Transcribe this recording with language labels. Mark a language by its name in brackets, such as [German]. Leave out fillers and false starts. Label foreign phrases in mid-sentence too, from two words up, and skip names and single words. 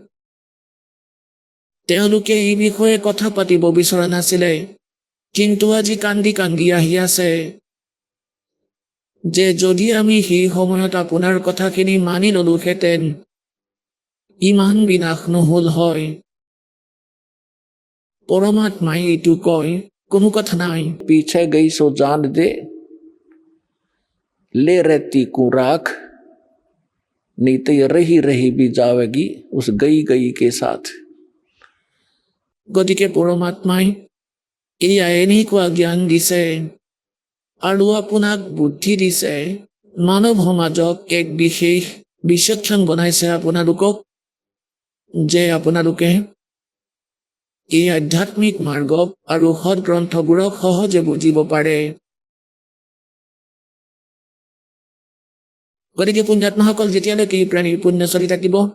[Assamese] তেওঁলোকে এই বিষয়ে কথা পাতিব বিচৰা নাছিলে কিন্তু আজি কান্দি কান্দি আহি আছে যে যদি আমি সেই সময়ত আপোনাৰ কথাখিনি মানি ললোহেঁতেন ইমান বিনাশ নহল হয় পৰমাত্মাই এইটো কয় কোনো কথা নাই [Hindi] पीछे गई सो जान दे ले रहती को राख नहीं तो ये रही रही भी जाएगी उस गई गई के साथ [Assamese] গতিকে পৰমাত্মাই এয়া এনেকুৱা জ্ঞান দিছে আৰু আপোনাক বুদ্ধি দিছে মানৱ সমাজক এক বিশেষ বিচক্ষণ বনাইছে আপোনালোকক যে আপোনালোকে এই আধ্যাত্মিক মাৰ্গক আৰু সৎ গ্ৰন্থবোৰক সহজে বুজিব পাৰে গতিকে পুণ্যাত্মাসকল যেতিয়ালৈকে এই প্ৰাণীৰ পুণ্য চলি থাকিব